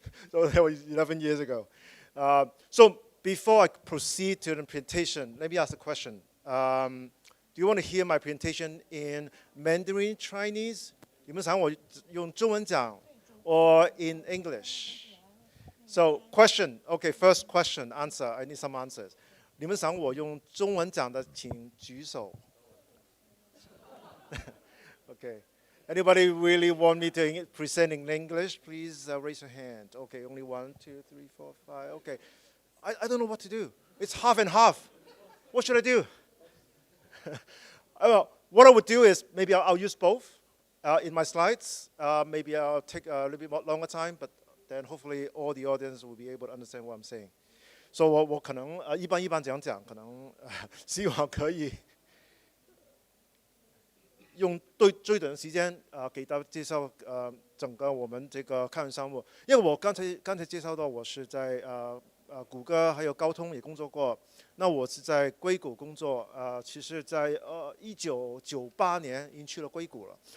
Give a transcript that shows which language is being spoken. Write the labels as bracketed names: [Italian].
[English] So that was 11 years ago. So before I proceed to the presentation, let me ask a question. Do you want to hear my presentation in Mandarin Chinese? [Chinese] 你们想我用中文讲 [English] or in English? So question, okay, first question, answer, I need some answers. [Chinese] 你们想我用中文讲的请举手 Okay. [English] Anybody really want me to present in English? Please raise your hand. Okay, only 1, 2, 3, 4, 5. Okay. I don't know what to do. It's half and half. What should I do? What I would do is maybe I'll use both in my slides. Maybe I'll take a little bit more longer time, but then hopefully all the audience will be able to understand what I'm saying. [Chinese] So 我可能一般讲，可能希望可以用最短的时间给大家介绍整个我们这个开源项目。因为我刚才介绍到我是在谷歌还有高通也工作过，那我是在硅谷工作，其实在1998年已经去了硅谷了。